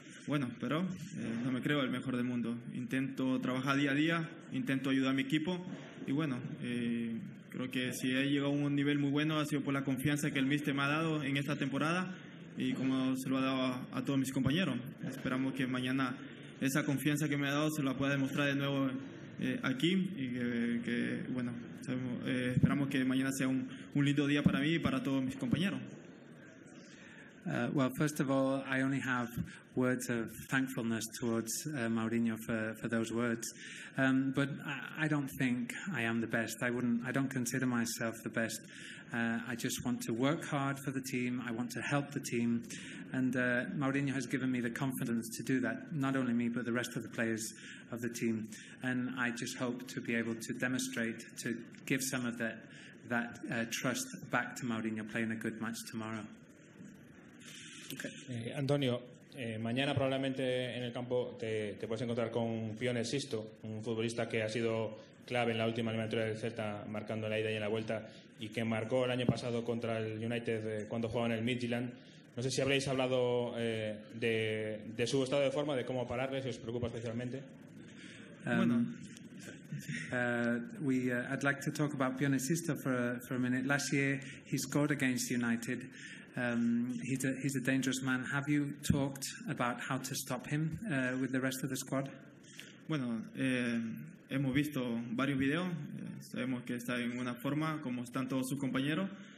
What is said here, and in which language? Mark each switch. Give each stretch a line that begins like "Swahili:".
Spanish: Bueno, pero no me creo el mejor del mundo. Intento trabajar día a día, intento ayudar a mi equipo y bueno, creo que si he llegado a un nivel muy bueno ha sido por la confianza que el míster me ha dado en esta temporada y como se lo ha dado a todos mis compañeros. Esperamos que mañana esa confianza que me ha dado se la pueda demostrar de nuevo aquí y que bueno, esperamos que mañana sea un lindo día para mí y para todos mis compañeros.
English: Well, first of all, I only have words of thankfulness towards Mourinho for those words. But I don't think I am the best. I don't consider myself the best. I just want to work hard for the team. I want to help the team. And Mourinho has given me the confidence to do that, not only me, but the rest of the players of the team. And I just hope to be able to demonstrate, to give some of that trust back to Mourinho playing a good match tomorrow. Okay.
Spanish: Antonio, mañana probablemente en el campo te puedes encontrar con Pione Sisto, un futbolista que ha sido clave en la última eliminatoria del Celta, marcando la ida y en la vuelta, y que marcó el año pasado contra el United cuando jugaba en el Midtjylland. No sé si habréis hablado de su estado de forma, de cómo pararle, si os preocupa especialmente. Bueno.
English: I'd like to talk about Pione Sisto for a minute. Last year he scored against United. He's a dangerous man. Have you talked about how to stop him with the rest of the squad?
Spanish: Bueno, hemos visto varios videos. Sabemos que está en una forma como están todos sus compañeros.